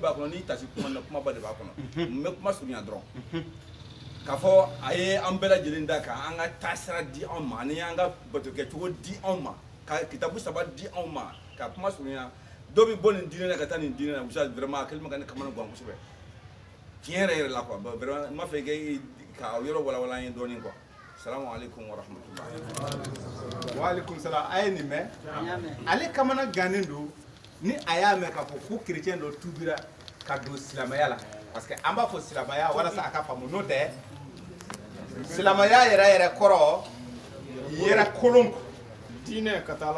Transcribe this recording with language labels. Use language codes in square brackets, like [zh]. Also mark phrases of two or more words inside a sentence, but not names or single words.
[bm] b'a kɔnɔ n'i tasi kuma na kumaba de b'a kɔnɔ n bɛ kuma surunya dɔrɔn k'a fɔ a ye an bɛɛ lajɛlen da kan an ka taasira di anw ma ani an ka batokɛcogo di anw ma ka kitabu 3 di anw ma ka kuma surunya dɔ bɛ bɔ nin diinɛ na ka taa nin diinɛ na Ustaz vraiment a kɛlen bɛ ka ne kamana gan kosɛbɛ tiɲɛ yɛrɛ yɛrɛ la quoi vraiment n b'a fɛ ka yɔrɔ walawala an ye dɔɔnin quoi [ar] السلام عليكم ورحمة الله وعليكم السلام [bm] a ye nin mɛn ale kamana gannen don ni a y'a mɛn k'a fɔ ko chrétien dɔ tubira ka don silamɛya la [fr] parce que [bm] an b'a fɔ silamɛya walasa a ka faamu n'o tɛ silamɛya yɛrɛ kɔrɔ yɛrɛ kolon diinɛ ka taa ala ma